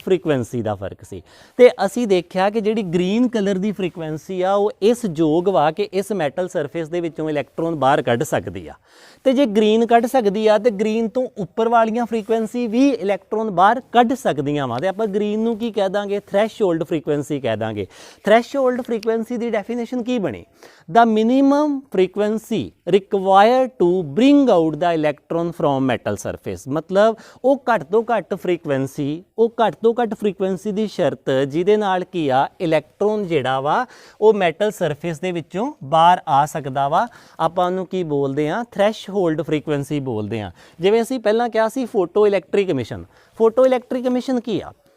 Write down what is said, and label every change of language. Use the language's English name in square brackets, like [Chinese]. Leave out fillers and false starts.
[Punjabi] Frequency ਦਾ ਫਰਕ ਸੀ। ਤੇ ਅਸੀਂ ਦੇਖਿਆ ਕਿ ਜਿਹੜੀ ਗ੍ਰੀਨ ਕਲਰ ਦੀ ਫ੍ਰੀਕੁਐਂਸੀ ਆ ਉਹ ਇਸ ਯੋਗ ਵਾ ਕਿ ਇਸ ਮੈਟਲ ਸਰਫੇਸ ਦੇ ਵਿੱਚੋਂ ਇਲੈਕਟ੍ਰੋਨ ਬਾਹਰ ਕੱਢ ਸਕਦੀ ਆ। ਤੇ ਜੇ ਗ੍ਰੀਨ ਕੱਢ ਸਕਦੀ ਆ ਤੇ ਗ੍ਰੀਨ ਤੋਂ ਉੱਪਰ ਵਾਲੀਆਂ ਫ੍ਰੀਕੁਐਂਸੀ ਵੀ ਇਲੈਕਟ੍ਰੋਨ ਬਾਹਰ ਕੱਢ ਸਕਦੀਆਂ ਵਾ। ਤੇ ਆਪਾਂ ਗ੍ਰੀਨ ਨੂੰ ਕੀ ਕਹਿ ਦਾਂਗੇ? ਥ੍ਰੈਸ਼ਹੋਲਡ ਫ੍ਰੀਕੁਐਂਸੀ ਕਹਿ ਦਾਂਗੇ। ਥ੍ਰੈਸ਼ਹੋਲਡ ਫ੍ਰੀਕੁਐਂਸੀ ਦੀ ਡੈਫੀਨੇਸ਼ਨ ਕੀ ਬਣੀ? [English] the minimum frequency required to bring out the electron from metal surface। [Punjabi] मतलब ਉਹ ਘੱਟ ਤੋਂ ਘੱਟ ਫ੍ਰੀਕੁਐਂਸੀ, ਉਹ ਘੱਟ ਤੋਂ ਘੱਟ ਫ੍ਰੀਕੁਐਂਸੀ ਦੀ ਸ਼ਰਤ ਜਿਹਦੇ ਨਾਲ ਕੀ ਆ ਇਲੈਕਟ੍ਰੋਨ ਜਿਹੜਾ ਵਾ ਉਹ ਮੈਟਲ ਸਰਫੇਸ ਦੇ ਵਿੱਚੋਂ ਬਾਹਰ ਆ ਸਕਦਾ ਵਾ। ਆਪਾਂ ਉਹਨੂੰ ਕੀ ਬੋਲਦੇ ਆ? ਥ੍ਰੈਸ਼ਹੋਲਡ ਫ੍ਰੀਕੁਐਂਸੀ ਬੋਲਦੇ ਆ। ਜਿਵੇਂ ਅਸੀਂ ਪਹਿਲਾਂ ਕਿਹਾ ਸੀ photo electric emission. Photo electric emission ਕੀ ਆ?